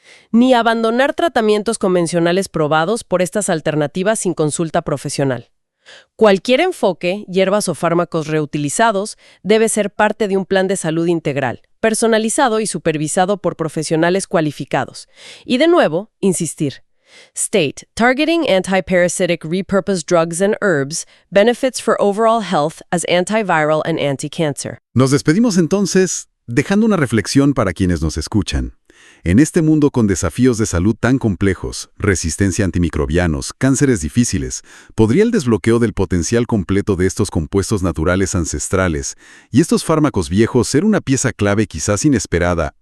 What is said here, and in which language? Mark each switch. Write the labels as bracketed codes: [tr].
[es] Ni abandonar tratamientos convencionales probados por estas alternativas sin consulta profesional. Cualquier enfoque, hierbas o fármacos reutilizados, debe ser parte de un plan de salud integral, personalizado y supervisado por profesionales cualificados. Y de nuevo, insistir. [en] State, targeting antiparasitic repurposed drugs and herbs, benefits for overall health as antiviral and anti-cancer. [es] Nos despedimos entonces, dejando una reflexión para quienes nos escuchan. En este mundo con desafíos de salud tan complejos, resistencia a antimicrobianos, cánceres difíciles, ¿podría el desbloqueo del potencial completo de estos compuestos naturales ancestrales y estos fármacos viejos ser una pieza clave quizás inesperada,